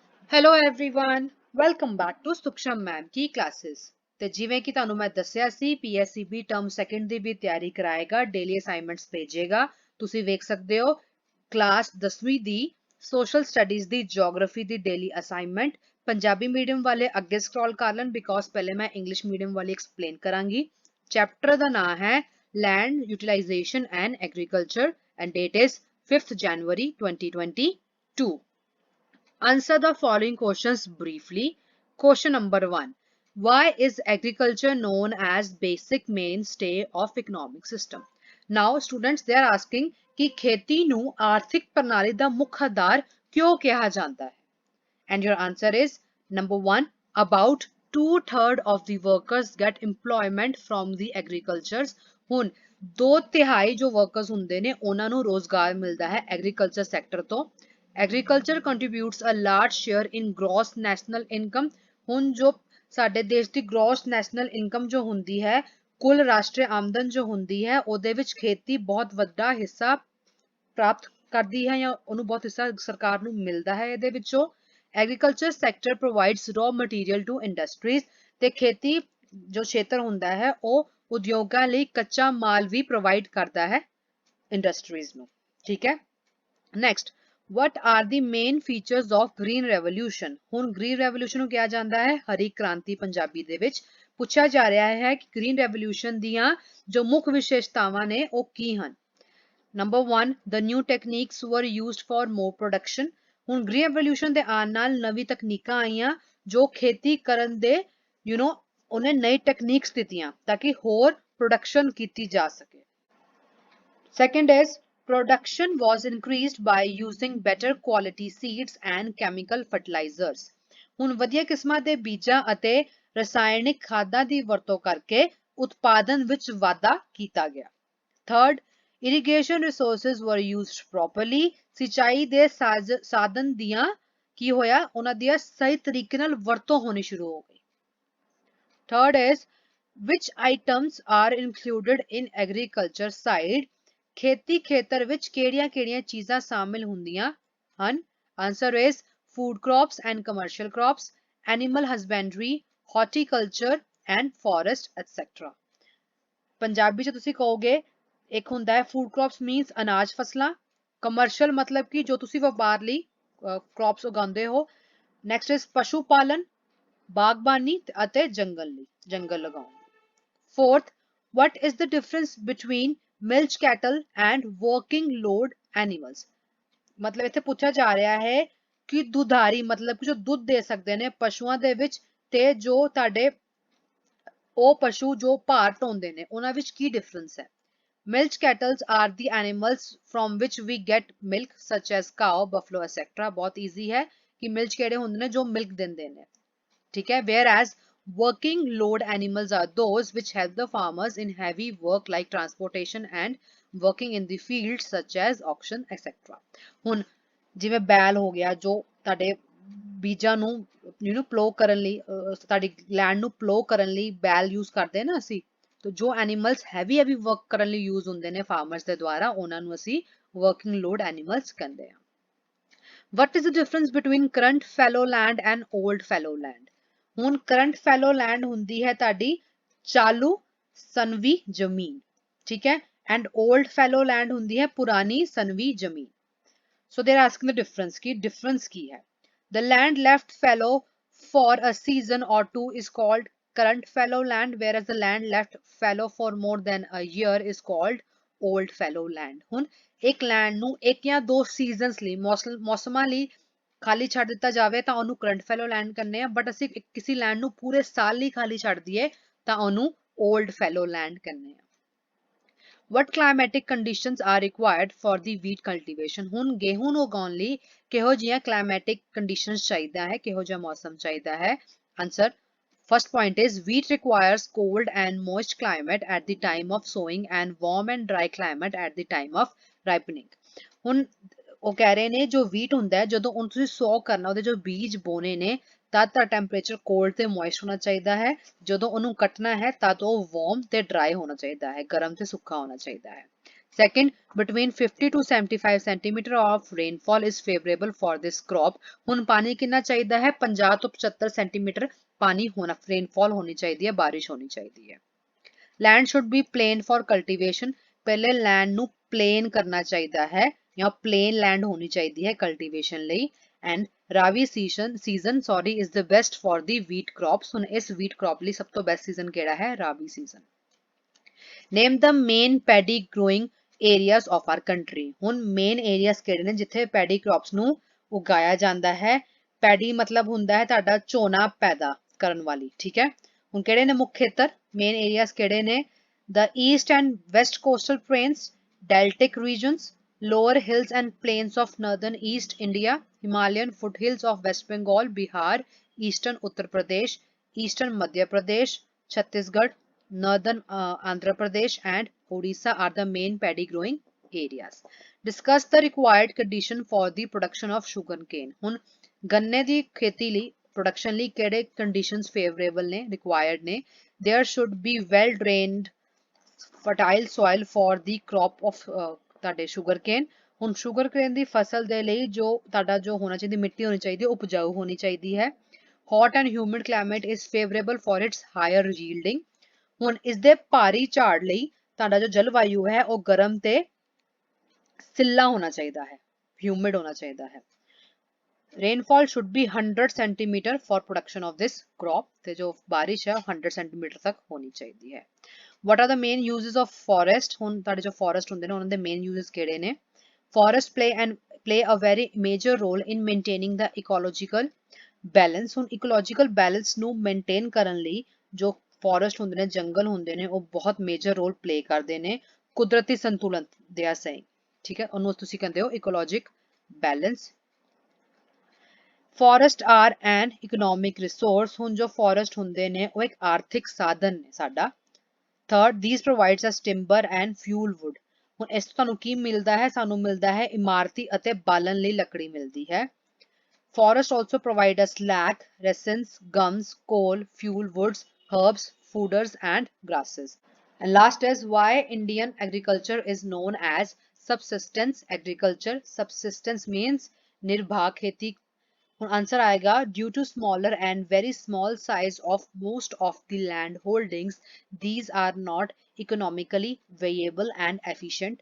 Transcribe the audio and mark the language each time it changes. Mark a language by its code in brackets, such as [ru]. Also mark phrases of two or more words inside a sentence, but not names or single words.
[en] Hello everyone welcome back to [pa] ਸੁਖਸ਼ਮ ਮੈਮ ਕੀ ਕਲਾਸਿਸ ਤੇ ਜਿਵੇਂ ਕਿ ਤੁਹਾਨੂੰ ਮੈਂ ਦੱਸਿਆ ਸੀ ਪੀਐਸਸੀਬੀ [en] term second [pa] ਦੀ ਵੀ ਤਿਆਰੀ ਕਰਾਏਗਾ [en] daily assignments [pa] ਭੇਜੇਗਾ ਤੁਸੀਂ ਵੇਖ ਸਕਦੇ ਹੋ ਕਲਾਸ 10ਵੀਂ ਦੀ [en] social studies [pa] ਦੀ ਜੀਓਗ੍ਰਾਫੀ ਦੀ [en] daily assignment [pa] ਪੰਜਾਬੀ ਮੀਡੀਅਮ ਵਾਲੇ ਅੱਗੇ ਸਕਰੋਲ ਕਰ ਲੈਣ ਬਿਕੋਜ਼ ਪਹਿਲੇ ਮੈਂ [en] English medium [pa] ਵਾਲੀ ਐਕਸਪਲੇਨ ਕਰਾਂਗੀ ਚੈਪਟਰ ਦਾ ਨਾਮ ਹੈ [en] Land Utilization and Agriculture and date is 5th January 2022. Answer the following questions briefly. Question number 1. Why is agriculture known as basic mainstay of economic system? Now students they are asking [pa] ਕਿ ਖੇਤੀ ਨੂੰ ਆਰਥਿਕ ਪ੍ਰਣਾਲੀ ਦਾ ਮੁੱਖ ਆਧਾਰ ਕਿਉਂ ਕਿਹਾ ਜਾਂਦਾ ਹੈ? [en] And your answer is number 1. About 2/3 of the workers get employment from the agricultures. [pa] ਹੁਣ 2/3 ਜੋ workers ਹੁੰਦੇ ਨੇ ਉਹਨਾਂ ਨੂੰ ਰੋਜ਼ਗਾਰ ਮਿਲਦਾ ਹੈ [en] agriculture sector [pa] ਤੋਂ [en] Agriculture contributes a large share in gross national income. [pa] ਹੁਣ ਜੋ ਸਾਡੇ ਦੇਸ਼ ਦੀ [en] gross national income [pa] ਜੋ ਹੁੰਦੀ ਹੈ ਕੁੱਲ ਰਾਸ਼ਟਰੀ ਆਮਦਨ ਜੋ ਹੁੰਦੀ ਹੈ ਉਹਦੇ ਵਿੱਚ ਖੇਤੀ ਬਹੁਤ ਵੱਡਾ ਹਿੱਸਾ ਪ੍ਰਾਪਤ ਕਰਦੀ ਹੈ ਜਾਂ ਉਹਨੂੰ ਬਹੁਤ ਹਿੱਸਾ ਸਰਕਾਰ ਨੂੰ ਮਿਲਦਾ ਹੈ ਇਹਦੇ ਵਿੱਚੋਂ [en] Agriculture sector provides raw material to industries [pa] ਤੇ ਖੇਤੀ ਜੋ ਖੇਤਰ ਹੁੰਦਾ ਹੈ ਉਹ ਉਦਯੋਗਾਂ ਲਈ ਕੱਚਾ ਮਾਲ ਵੀ ਪ੍ਰੋਵਾਈਡ ਕਰਦਾ ਹੈ ਇੰਡਸਟਰੀਜ਼ ਨੂੰ ਠੀਕ ਹੈ ਨੈਕਸਟ [en] What are the main features of green revolution? [pa] ਹੁਣ [en] green revolution [pa] ਨੂੰ ਕਿਹਾ ਜਾਂਦਾ ਹੈ ਹਰੀ ਕ੍ਰਾਂਤੀ ਪੰਜਾਬੀ ਦੇ ਵਿੱਚ ਪੁੱਛਿਆ ਜਾ ਰਿਹਾ ਹੈ ਕਿ [en] green revolution [pa] ਦੀਆਂ ਜੋ ਮੁੱਖ ਵਿਸ਼ੇਸ਼ਤਾਵਾਂ ਨੇ ਉਹ ਕੀ ਹਨ [en] Number 1 the new techniques were used for more production [pa] ਹੁਣ [en] green revolution [pa] ਦੇ ਆਉਣ ਨਾਲ ਨਵੀਂ ਤਕਨੀਕਾਂ ਆਈਆਂ ਜੋ ਖੇਤੀ ਕਰਨ ਦੇ ਉਹਨੇ ਨਈ ਟੈਕਨੀਕਸ ਦਿੱਤੀਆਂ ਤਾਂ ਕਿ ਹੋਰ ਪ੍ਰੋਡਕਸ਼ਨ ਕੀਤੀ ਜਾ ਸਕੇ [en] Second is production was increased by using better quality seeds and chemical fertilizers. [pa] ਹੁਣ ਵਧੀਆ ਕਿਸਮਾਂ ਦੇ ਬੀਜਾਂ ਅਤੇ ਰਸਾਇਣਿਕ ਖਾਦਾਂ ਦੀ ਵਰਤੋਂ ਕਰਕੇ ਉਤਪਾਦਨ ਵਿੱਚ ਵਾਧਾ ਕੀਤਾ ਗਿਆ। [en] Third, irrigation resources were used properly. [pa] ਸਿੰਚਾਈ ਦੇ ਸਾਧਨ ਦੀਆਂ ਕੀ ਹੋਇਆ ਉਹਨਾਂ ਦੀਆਂ ਸਹੀ ਤਰੀਕੇ ਨਾਲ ਵਰਤੋਂ ਹੋਣੀ ਸ਼ੁਰੂ ਹੋ ਗਈ। [en] Third is which items are included in agriculture side? [pa] ਖੇਤੀ ਖੇਤਰ ਵਿੱਚ ਕਿਹੜੀਆਂ-ਕਿਹੜੀਆਂ ਚੀਜ਼ਾਂ ਸ਼ਾਮਿਲ ਹੁੰਦੀਆਂ ਹਨ [en] Answer is food crops and commercial crops animal husbandry horticulture and forest etcetera [pa] ਪੰਜਾਬੀ ਚ ਤੁਸੀਂ ਕਹੋਗੇ ਇੱਕ ਹੁੰਦਾ ਹੈ [en] food crops means [pa] ਅਨਾਜ ਫਸਲਾਂ ਕਮਰਸ਼ੀਅਲ ਮਤਲਬ ਕਿ ਜੋ ਤੁਸੀਂ ਵਪਾਰ ਲਈ ਕ੍ਰੌਪਸ ਉਗਾਉਂਦੇ ਹੋ [en] next is [pa] ਪਸ਼ੂ ਪਾਲਨ ਬਾਗਬਾਨੀ ਅਤੇ ਜੰਗਲ ਲਗਾਉਣ [en] fourth what is the difference between milch cattle and working load animals [pa] ਮਤਲਬ ਇੱਥੇ ਪੁੱਛਿਆ ਜਾ ਰਿਹਾ ਹੈ ਕਿ ਦੁਧਾਰੀ ਮਤਲਬ ਕਿ ਜੋ ਦੁੱਧ ਦੇ ਸਕਦੇ ਨੇ ਪਸ਼ੂਆਂ ਦੇ ਵਿੱਚ ਤੇ ਜੋ ਤੁਹਾਡੇ ਉਹ ਪਸ਼ੂ ਜੋ ਭਾਰ ਢੋਂਦੇ ਨੇ ਉਹਨਾਂ ਵਿੱਚ ਕੀ ਡਿਫਰੈਂਸ ਹੈ [en] milch cattle are the animals from which we get milk such as cow buffalo etc [pa] ਬਹੁਤ ਈਜ਼ੀ ਹੈ ਕਿ ਮਿਲਚ ਕਿਹੜੇ ਹੁੰਦੇ ਨੇ ਜੋ ਮਿਲਕ ਦਿੰਦੇ ਨੇ ਠੀਕ ਹੈ [en] whereas Working load animals are those which help the farmers in heavy work like transportation and working in the fields such as auction etc. [pa] ਹੁਣ ਜਿਵੇਂ ਬੈਲ ਹੋ ਗਿਆ ਜੋ ਤੁਹਾਡੇ ਬੀਜਾਂ ਨੂੰ ਪਲੋ ਕਰਨ ਲਈ ਤੁਹਾਡੀ ਲੈਂਡ ਨੂੰ ਪਲੋ ਕਰਨ ਲਈ ਬੈਲ ਯੂਜ਼ ਕਰਦੇ ਨਾ ਅਸੀਂ ਤਾਂ ਜੋ ਐਨੀਮਲਸ [en] heavy work [pa] ਕਰਨ ਲਈ ਯੂਜ਼ ਹੁੰਦੇ ਨੇ ਫਾਰਮਰਸ ਦੇ ਦੁਆਰਾ ਉਹਨਾਂ ਨੂੰ ਅਸੀਂ [en] working load animals [pa] ਕਹਿੰਦੇ ਆ [en] What is the difference between current fallow land and old fallow land? [pa] ਹੁਣ [en] current fallow land [pa] ਹੁੰਦੀ ਹੈ ਤੁਹਾਡੀ ਚਾਲੂ ਸਨਵੀ ਜ਼ਮੀਨ ਠੀਕ ਹੈ [en] and old fallow land [pa] ਹੁੰਦੀ ਹੈ ਪੁਰਾਣੀ ਸਨਵੀ ਜ਼ਮੀਨ [en] so they are asking the [pa] ਡਿਫਰੈਂਸ ਕੀ ਹੈ [en] the land left fallow for a season or two is called current fallow land whereas the land left fallow for more than a year is called old fallow land [pa] ਹੁਣ ਇੱਕ ਲੈਂਡ ਨੂੰ ਇੱਕ ਜਾਂ ਦੋ ਸੀਜ਼ਨਸ ਲਈ ਮੌਸਮਾਂ ਲਈ ਖਾਲੀ ਛੱਡ ਦਿੱਤਾ ਜਾਵੇ ਤਾਂ ਉਹਨੂੰ [en] current fallow land [pa] ਕਹਿੰਦੇ ਆ ਬਟ ਅਸੀਂ ਕਿਸੇ ਲੈਂਡ ਨੂੰ ਪੂਰੇ ਸਾਲ ਲਈ ਖਾਲੀ ਛੱਡ ਦਈਏ ਤਾਂ ਉਹਨੂੰ [en] old fallow land [pa] ਕਹਿੰਦੇ ਆ [en] What climatic conditions are required for the wheat cultivation? [pa] ਹੁਣ ਗੇਹੂੰ ਨੂੰ ਉਗਾਉਣ ਲਈ ਕਿਹੋ ਜਿਹੀਆਂ [en] climatic conditions [pa] ਚਾਹੀਦਾ ਹੈ ਕਿਹੋ ਜਿਹਾ ਮੌਸਮ ਚਾਹੀਦਾ ਹੈ [en] ਆਨਸਰ First point is wheat requires cold and moist climate at the time of sowing and warm and dry climate at the time of ripening. [pa] ਹੁਣ ਉਹ ਕਹਿ ਰਹੇ ਨੇ ਜੋ ਵੀਟ ਹੁੰਦਾ ਹੈ ਜਦੋਂ ਉਹਨੂੰ ਤੁਸੀਂ ਸੋ ਕਰਨਾ ਉਹਦੇ ਜੋ ਬੀਜ ਬੋਨੇ ਨੇ ਤਦ ਦਾ ਟੈਂਪਰੇਚਰ ਕੋਲਡ ਤੇ ਮੋਇਸਟ ਹੋਣਾ ਚਾਹੀਦਾ ਹੈ ਜਦੋਂ ਉਹਨੂੰ ਕੱਟਣਾ ਹੈ ਤਦ ਉਹ ਵਾਰਮ ਤੇ ਡਰਾਈ ਹੋਣਾ ਚਾਹੀਦਾ ਹੈ ਗਰਮ ਤੇ ਸੁੱਕਾ ਹੋਣਾ ਚਾਹੀਦਾ ਹੈ [en] Second, between 50 to 75 centimeter of rainfall is favorable for this crop. [pa] ਹੁਣ ਪਾਣੀ ਕਿੰਨਾ ਚਾਹੀਦਾ ਹੈ? 50 ਤੋਂ 75 ਸੈਂਟੀਮੀਟਰ ਪਾਣੀ ਹੋਣਾ, ਰੇਨਫॉल ਹੋਣੀ ਚਾਹੀਦੀ ਹੈ, ਬਾਰਿਸ਼ ਹੋਣੀ ਚਾਹੀਦੀ ਹੈ। [en] Land should be plain for cultivation. [pa] ਪਹਿਲੇ land ਨੂੰ plain ਕਰਨਾ ਚਾਹੀਦਾ ਹੈ ਜਾਂ plain land ਹੋਣੀ ਚਾਹੀਦੀ ਹੈ cultivation ਲਈ। [en] And Rabi season is the best for the wheat crops. [pa] ਹੁਣ ਇਸ [en] wheat crop [pa] ਲਈ ਸਭ ਤੋਂ [en] best season [pa] ਕਿਹੜਾ ਹੈ? [en] Rabi season. Name the main paddy growing areas of our country. [pa] ਹੁਣ [en] main areas [pa] ਕਿਹੜੇ ਨੇ ਜਿੱਥੇ [en] paddy crops [pa] ਨੂੰ ਉਗਾਇਆ ਜਾਂਦਾ ਹੈ? Paddy ਮਤਲਬ ਹੁੰਦਾ ਹੈ ਤੁਹਾਡਾ ਝੋਨਾ ਪੈਦਾ ਕਰਨ ਵਾਲੀ, ਠੀਕ ਹੈ। ਹੁਣ ਕਿਹੜੇ ਨੇ ਮੁੱਖ ਖੇਤਰ? [en] Main areas [pa] ਕਿਹੜੇ ਨੇ? [en] The east and west coastal plains, deltic regions, lower hills and plains of northern East India, Himalayan foothills of West Bengal, Bihar, eastern Uttar Pradesh, eastern Madhya Pradesh, Chhattisgarh, northern Andhra Pradesh and Odisha are the main paddy growing areas. Discuss the required condition for the production of sugarcane. [pa] ਹੁਣ ਗੰਨੇ ਦੀ ਖੇਤੀ ਲਈ production ਲਈ ਕਿਹੜੇ [en] conditions favorable [pa] ਨੇ, required ਨੇ? [en] There should be well drained fertile soil for the crop of ਤੁਹਾਡੇ sugarcane. [pa] ਹੁਣ sugarcane ਦੀ ਫਸਲ ਦੇ ਲਈ ਜੋ ਤੁਹਾਡਾ ਜੋ ਹੋਣਾ ਚਾਹੀਦੀ ਮਿੱਟੀ ਹੋਣੀ ਚਾਹੀਦੀ ਉਪਜਾਊ ਹੋਣੀ ਚਾਹੀਦੀ ਹੈ। [en] Hot and humid climate is favorable for its higher yielding. [pa] ਹੁਣ ਇਸ ਦੇ ਭਾਰੀ ਝਾੜ ਲਈ ਤੁਹਾਡਾ ਜੋ ਜਲਵਾਯੂ ਹੈ ਉਹ ਗਰਮ ਤੇ ਸਿੱਲਾ ਹੋਣਾ ਚਾਹੀਦਾ ਹੈ, ਹਿਊਮਿਡ ਹੋਣਾ ਚਾਹੀਦਾ ਹੈ। [en] Rainfall should be 100 centimeter for production of this crop. [pa] ਤੇ ਜੋ ਬਾਰਿਸ਼ ਹੈ 100 centimeter ਤੱਕ ਹੋਣੀ ਚਾਹੀਦੀ ਹੈ। [en] What are the main uses of forest? [pa] ਹੁਣ ਤੁਹਾਡੇ ਜੋ forest ਹੁੰਦੇ ਨੇ ਉਹਨਾਂ ਦੇ [en] main uses [pa] ਕਿਹੜੇ ਨੇ? [en] Forest play a very major role in maintaining the ecological balance. [pa] ਹੁਣ [en] ecological balance [pa] ਨੂੰ maintain ਕਰਨ ਲਈ ਜੋ forest ਹੁੰਦੇ ਨੇ, ਜੰਗਲ ਹੁੰਦੇ ਨੇ, ਉਹ ਬਹੁਤ [en] major role play [pa] ਕਰਦੇ ਨੇ ਕੁਦਰਤੀ ਸੰਤੁਲਨ ਦੇ ਆ ਸਹੀ, ਠੀਕ ਹੈ। ਉਹਨੂੰ ਤੁਸੀਂ ਕਹਿੰਦੇ ਹੋ [en] ecologic balance. Forest are an economic resource. [pa] ਹੁਣ ਜੋ ਫੋਰੈਸਟ ਹੁੰਦੇ ਨੇ ਉਹ ਇੱਕ ਆਰਥਿਕ ਸਾਧਨ ਨੇ ਸਾਡਾ। [en] ਥਰਡ, these provides us timber and fuel wood. [pa] ਹੁਣ ਇਸ ਤੋਂ ਤੁਹਾਨੂੰ ਕੀ ਮਿਲਦਾ ਹੈ? ਸਾਨੂੰ ਮਿਲਦਾ ਹੈ ਇਮਾਰਤੀ ਅਤੇ ਬਾਲਣ ਲਈ ਲੱਕੜੀ ਮਿਲਦੀ ਹੈ। [en] Forests also provide us lac, resins, gums, coal, fuel woods, herbs, fooders and grasses. And last is why Indian agriculture is known as subsistence agriculture. Subsistence means [pa] ਨਿਰਭਾ ਖੇਤੀ. [en] Answer आएगा due to smaller and very small size of most of the land holdings, these are not economically viable and efficient.